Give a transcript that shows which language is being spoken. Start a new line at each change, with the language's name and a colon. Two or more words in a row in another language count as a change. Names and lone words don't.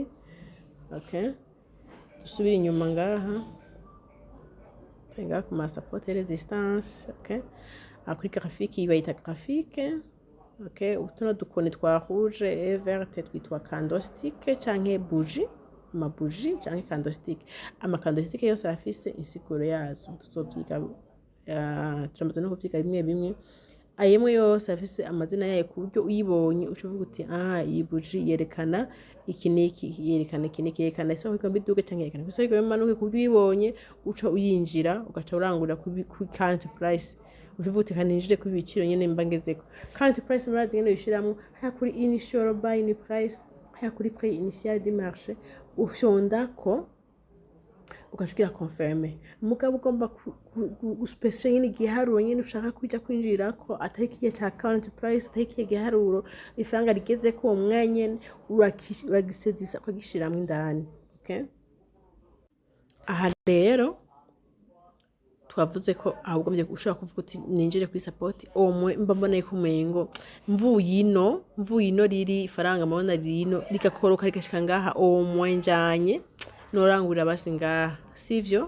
Rundi: okay dusubira inyuma ngaha tenga ku
English: support resistance
Rundi: okay akuri graphique bayita graphique okay utuno dukoni twa
French: rouge et verte
Rundi: twitwa candlestick canke bougie ama bougie canke candlestick ama candlestick yose afise insiguro yazo tuzovyiga turamaze no kuvyiga bimwe ayemwe yose afise amazina yayo ku buryo uyibonye ucuvuga uti iyi buji yerekana iki niki, yerekana iki niki, yerekana isoko igomba iduge canke yerekana isoko igomba imanuke, ku buryo uyibonye uca uyinjira ugaca urangurira ku
English: current price,
Rundi: ucuvuga uti kaninjire ku biciro nyene mba ngezeko.
English: Current price
Rundi: murazi nyene uyishiramwo haya kuri
English: initial buying price,
Rundi: haya kuri
French: prix initial du marché,
Rundi: ufyondako ugashigira confirme. Mugabo ugomba guspecifier nyene igiharuro nyene ushaka kuja kwinjirirako, atari kigihe ca
English: current price,
Rundi: atari kigihe giharuro ifaranga rigezeko uwo mwanya nyene uragisezisa ukagishiramwo indani. Okay? Aha rero twavuze ko ahubwo ushobora kuvuga uti ninjire kuri support omwe mba mboneye ko umengo mvuye ino riri ifaranga mabona rino rigakoroka rigashika ngaha omwe njanye norangurira basi ngaha, sivyo?